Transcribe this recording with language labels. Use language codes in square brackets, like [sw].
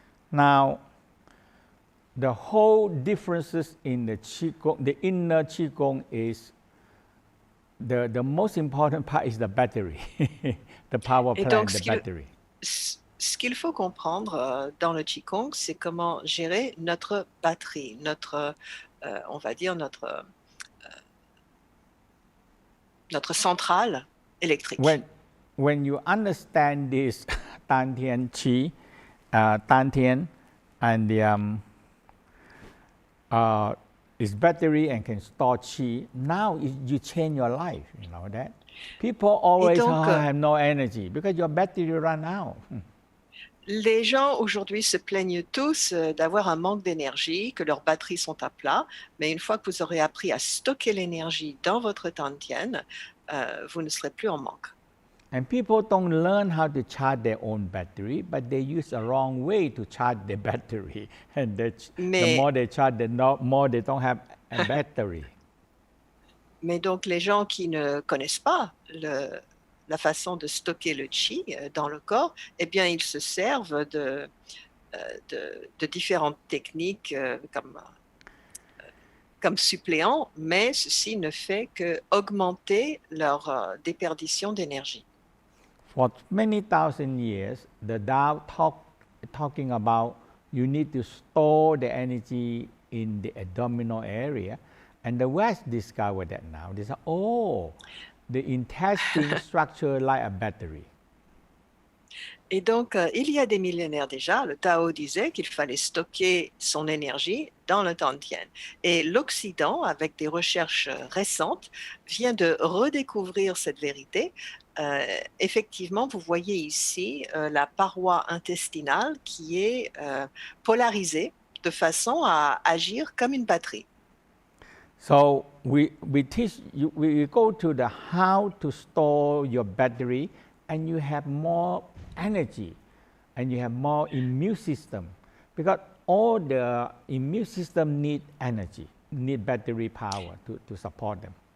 [en] Now, the whole differences in the Qigong, the inner Qigong is the most important part is the battery, the power [fr] Et [en] plant, [fr] donc, [en] the battery. [fr] ce qu'il faut comprendre dans le Qigong, c'est comment gérer notre batterie, on va dire notre centrale électrique. [en] When you understand this Dantian Qi, Dantian, and the is battery and can store Qi, now you change your life, you know that. People always [fr] donc, [en] have no energy because your battery run out. [fr] Les gens aujourd'hui se plaignent tous d'avoir un manque d'énergie, que leurs batteries sont à plat, mais une fois que vous aurez appris à stocker l'énergie dans votre Dantian, vous ne serez plus en manque. [en] And people don't learn how to charge their own battery, but they use a wrong way to charge their battery. And the more they charge, the more they don't have a battery. [fr] Mais donc les gens qui ne connaissent pas la façon de stocker le qi dans le corps, eh bien ils se servent de différentes techniques comme suppléants, mais ceci ne fait qu'augmenter leur déperdition d'énergie. [en] For many thousand years, the Tao talking about you need to store the energy in the abdominal area, and the West discovered that now. They say, oh, the intestine structure like a battery. [fr] Et donc, il y a des millénaires déjà, le Tao disait qu'il fallait stocker son énergie dans le Dantian. Et l'Occident, avec des recherches récentes, vient de redécouvrir cette vérité. Effectivement, vous voyez ici la paroi intestinale qui est polarisée de façon à agir comme une batterie. [en] So we teach you, we go to the how to store your battery, and you have more energy, and you have more immune system, because all the immune system need energy, need battery power to support them.